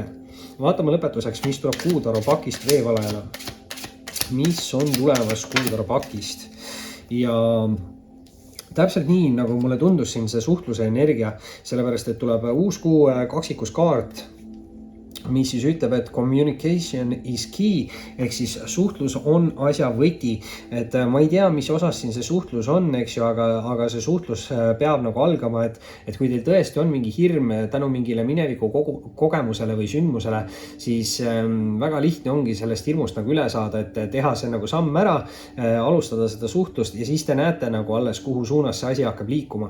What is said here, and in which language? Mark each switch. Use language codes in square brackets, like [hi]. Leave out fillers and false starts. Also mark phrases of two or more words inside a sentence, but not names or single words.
[et] Vaatame lõpetuseks, mis tuleb Kuutaro pakist veevalajana. Mis on tulemas Kuutaro pakist ja täpselt nii, nagu mulle tundus siin see suhtluse energia, sellepärast et tuleb uus kuu kaksikus kaart, mis siis ütleb, et [en] communication is key, [et] ehk siis suhtlus on asja võti. Et ma ei tea, mis osas siin see suhtlus on, eks ju, aga see suhtlus peab nagu algama, et kui teil tõesti on mingi hirm tänu mingile mineviku kogemusele või sündmusele, siis väga lihtne ongi sellest hirmust nagu üle saada, et teha see nagu samm ära, alustada seda suhtlust ja siis te näete nagu alles, kuhu suunas see asi hakkab liikuma.